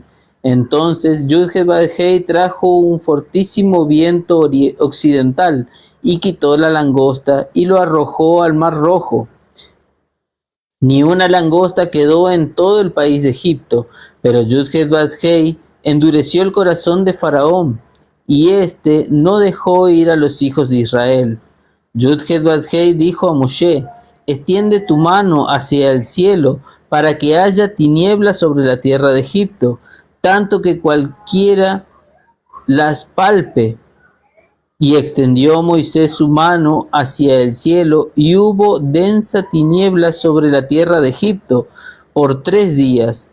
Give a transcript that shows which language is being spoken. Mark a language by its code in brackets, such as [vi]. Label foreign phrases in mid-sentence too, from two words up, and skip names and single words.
[es] Entonces Yud-Heh-Vav-Hei trajo un fortísimo viento occidental y quitó la langosta y lo arrojó al mar Rojo. Ni una langosta quedó en todo el país de Egipto, pero Yud-Heh-Vav-Hei endureció el corazón de Faraón, y éste no dejó ir a los hijos de Israel. Yud-Heh-Vav-Hei dijo a Moshe: extiende tu mano hacia el cielo, para que haya tinieblas sobre la tierra de Egipto, tanto que cualquiera las palpe, Y extendió Moisés su mano hacia el cielo, y hubo densa tiniebla sobre la tierra de Egipto por 3 días.